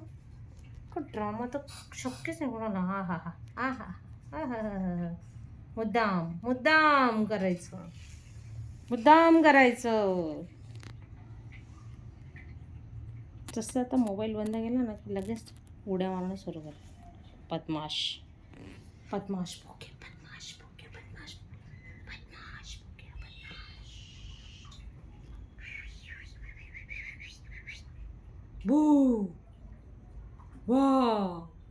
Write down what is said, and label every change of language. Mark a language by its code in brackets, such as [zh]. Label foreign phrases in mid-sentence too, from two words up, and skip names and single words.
[mr] का ड्रामा तर शक्यच नाही कोणाला. हा हा हा हा हा हा हा हा. मुद्दाम मुद्दाम करायचं, मुद्दाम करायचं. तसं आता मोबाईल बंद केला ना की लगेच उड्या मारणं सुरू कर. बदमाश, बदमाश बोके, बदमाश बोके, बदमाश, बदमाश बोके, बदमाश. बू, वा,